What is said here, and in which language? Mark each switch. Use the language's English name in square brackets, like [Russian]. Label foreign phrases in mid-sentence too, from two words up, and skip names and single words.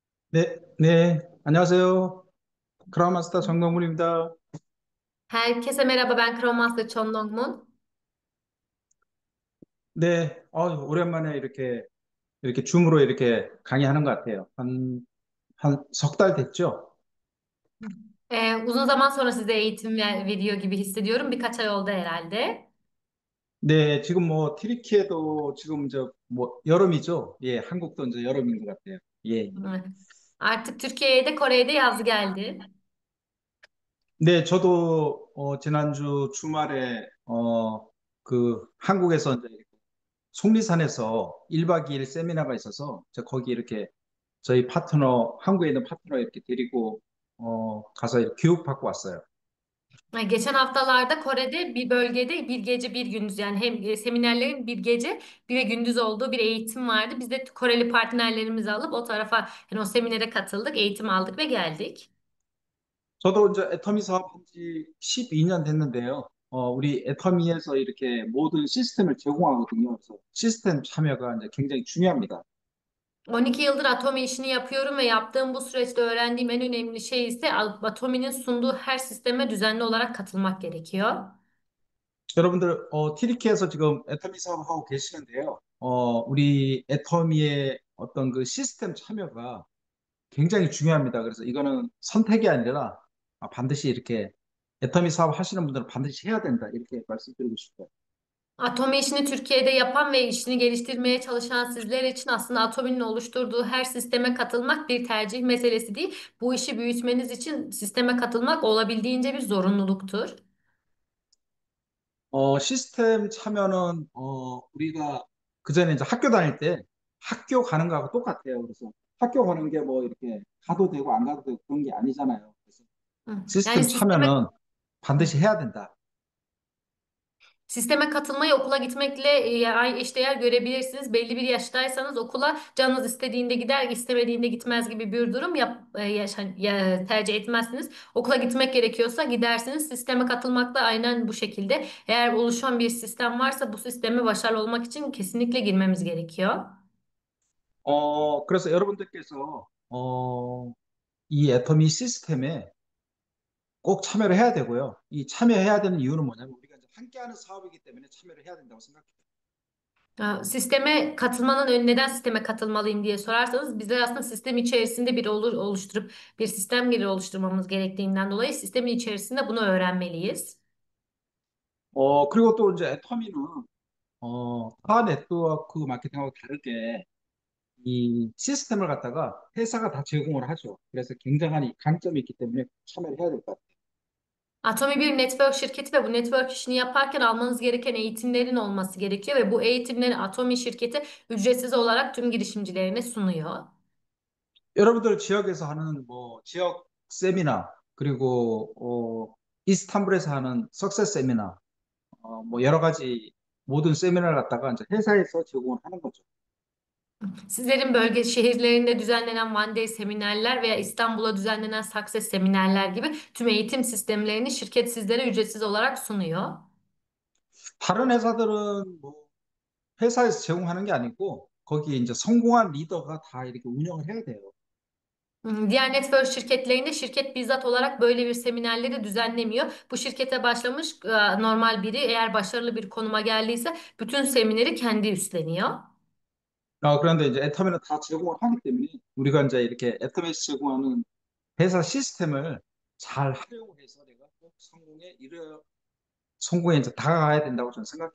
[Korean] 네, 네, 안녕하세요. 크라우마스터 정동문입니다. [Turkish] Herkese merhaba, ben Chrome Master Chon Dong-mun. [Korean] 네, 오랜만에 이렇게 줌으로 이렇게 강의하는 것 같아요. 한 석 달 됐죠? [Turkish] Uzun zaman sonra size eğitim veriyor gibi hissediyorum. Birkaç ay oldu herhalde. [Korean] 네, 지금 뭐, 튀르키예도 지금 여름이죠? 예, 한국도 이제 여름인 것 같아요. 예, 예. [Turkish] Evet. Artık Türkiye'ye de Kore'ye de yaz geldi. [Korean] 네, 저도, 지난주 주말에, 한국에서 이제 속리산에서 1박 2일 세미나가 있어서, 거기 이렇게 저희 파트너, 한국에 있는 파트너 이렇게 데리고 가서 이렇게 교육받고 왔어요. [Turkish] Geçen haftalarda Kore'de bir bölgede bir gece bir gündüz yani hem seminerlerin bir gece bir de gündüz olduğu bir eğitim vardı. Biz de Koreli partnerlerimizi alıp o tarafa yani o seminere katıldık, eğitim aldık ve geldik. [Korean] 저도 이제 애터미 사업한 지 12년 됐는데요. 우리 애터미에서 이렇게 모든 시스템을 제공하거든요. 그래서 시스템 참여가 이제 굉장히 중요합니다. [Turkish] 12 yıldır Atomi işini yapıyorum ve yaptığım bu süreçte öğrendiğim en önemli şey ise Atomi'nin sunduğu her sisteme düzenli olarak katılmak gerekiyor. [Korean] 여러분들, 티리키에서 지금 애터미 사업하고 계시는데요. 우리 애터미의 어떤 그 시스템 참여가 굉장히 중요합니다. k래서 이거는 선택이 아니라 반드시 이렇게 애터미 사업 하시는 분들은 반드시 해야 된다. 이렇게 말씀드리고 싶어요. [Turkish] Atomi işini Türkiye'de yapan ve işini geliştirmeye çalışan sizler için aslında Atomi'nin oluşturduğu her sisteme katılmak bir tercih meselesi değil. Bu işi büyütmeniz için sisteme katılmak olabildiğince bir zorunluluktur. [Korean] 시스템 참여는 우리가 그전에 이제 학교 다닐 때 학교 가는 거하고 똑같아요. 그래서 학교 가는 게 뭐 이렇게 가도 되고 안 가도 되고 그런 게 아니잖아요. 그래서 [Turkish] Hı. Yani [Korean] 시스템 [Turkish] sisteme [Korean] 참여는 Hı. 반드시 해야 된다. [Turkish] Sisteme katılmayı okula gitmekle ay eşdeğer görebilirsiniz. Belli bir yaştaysanız okula canınız istediğinde gider, istemediğinde gitmez gibi bir durum tercih etmezsiniz. Okula gitmek gerekiyorsa gidersiniz. Sisteme katılmak da aynen bu şekilde. Eğer oluşan bir sistem varsa bu sisteme başarılı olmak için kesinlikle girmemiz gerekiyor. [Korean] 그래서 여러분들께서 이 애터미 시스템에 꼭 참여를 해야 되고요. 이 참여해야 되는 이유는 뭐냐면 우리가 이제 함께하는 사업이기 때문에 참여를 해야 된다고 생각해요. [Turkish] Sisteme katılmanın neden sisteme katılmalıyım diye sorarsanız bizler aslında sistem içerisinde bir oluşturup bir sistem gelir oluşturmamız gerektiğinden dolayı sistemin içerisinde bunu öğrenmeliyiz. [Korean] 그리고 또 이제 애터미는 타 네트워크 마케팅하고 다르게 이 시스템을 갖다가 회사가 다 제공을 하죠. 그래서 굉장한 이 강점이 있기 때문에 참여를 해야 될 것 같아요. [Turkish] Atomi bir network şirketi ve bu network işini yaparken almanız gereken eğitimlerin olması gerekiyor ve bu eğitimleri Atomi şirketi ücretsiz olarak tüm girişimcilerine sunuyor. [Korean] 여러분들 지역에서 하는 뭐 지역 세미나 그리고 이스탄불에서 하는 석세스 세미나 뭐 여러 가지 모든 세미나를 갖다가 이제 회사에서 제공을 하는 거죠. [Turkish] Sizlerin bölge şehirlerinde düzenlenen [English] One Day [Turkish] seminerler veya İstanbul'a düzenlenen Success seminerler gibi tüm eğitim sistemlerini şirket sizlere ücretsiz olarak sunuyor. [Korean] 다른 회사들은 뭐 회사에서 제공하는 게 아니고 거기 이제 성공한 리더가 다 이렇게 운영을 해야 돼요. [Turkish] Diğer network şirketlerinde şirket bizzat olarak böyle bir seminerleri düzenlemiyor. Bu şirkete başlamış normal biri eğer başarılı bir konuma geldiyse bütün semineri kendi üstleniyor. [Korean] 그런데 이제 애터미는 다 제공을 하기 때문에 우리가 이제 이렇게 애터미에서 제공하는 회사 시스템을 잘 활용해서 내가 꼭 성공에 이제 다가가야 된다고 저는 생각해요.